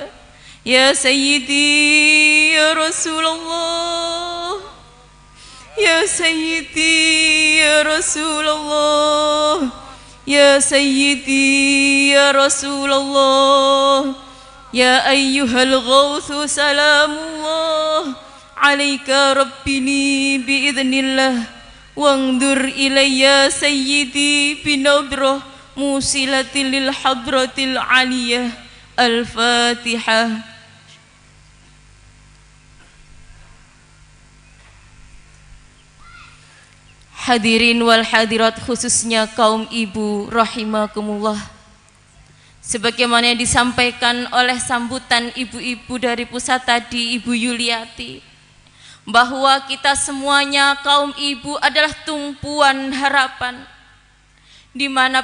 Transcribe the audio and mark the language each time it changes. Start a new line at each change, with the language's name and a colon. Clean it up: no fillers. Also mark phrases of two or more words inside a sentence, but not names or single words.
Arabic: يا سيدي يا رسول الله. يا سيدي يا رسول الله. يا سيدي يا رسول الله. يا أيها الغوث سلام الله. عليك ربي بإذن الله. وانظر إلي سيدي بنظرة موصلة للحضرة العلية.
Indonesian: Al-Fatihah.
Arabic: الحاضرين والحاضرات,
Indonesian: khususnya kaum ibu rahimakumullah. Sebagaimana yang disampaikan oleh sambutan ibu-ibu dari pusat tadi, Ibu Yuliati, bahwa kita semuanya kaum ibu adalah tumpuan harapan, di mana